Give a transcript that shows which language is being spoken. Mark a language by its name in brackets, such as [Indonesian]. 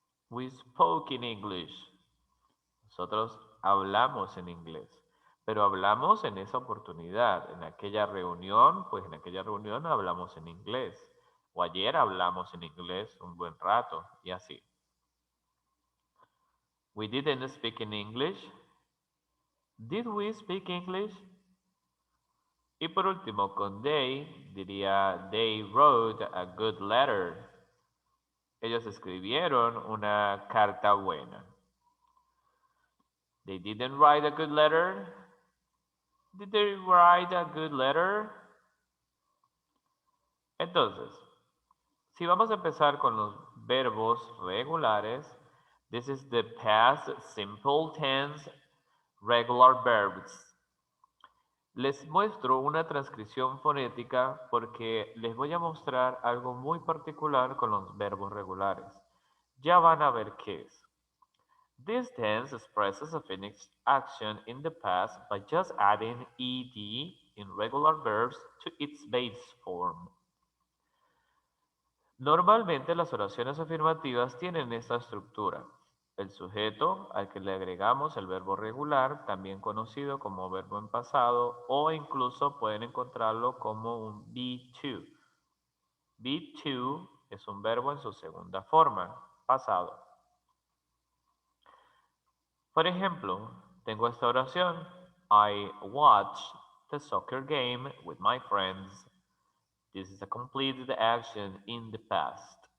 [English] We spoke in English. [Spanish] Nosotros hablamos en inglés, pero hablamos en esa oportunidad, en aquella reunión, pues en aquella reunión hablamos en inglés. O ayer hablamos en inglés un buen rato y así. [English] We didn't speak in English. Did we speak English? [Spanish] Y por último, con they, diría [English] they wrote a good letter. [Spanish] Ellos escribieron una carta buena. [English] They didn't write a good letter. Did they write a good letter? [Spanish] Entonces, si vamos a empezar con los verbos regulares, [English] this is the past simple tense regular verbs. [Spanish] Les muestro una transcripción fonética porque les voy a mostrar algo muy particular con los verbos regulares. Ya van a ver qué es. [English] This tense expresses a finished action in the past by just adding ed in regular verbs to its base form. [Spanish] Normalmente las oraciones afirmativas tienen esta estructura. El sujeto al que le agregamos el verbo regular, también conocido como verbo en pasado, o incluso pueden encontrarlo como un be-to. Be-to es un verbo en su segunda forma, pasado. Por ejemplo, tengo esta oración. [English] I watched the soccer game with my friends. This is a completed action in the past.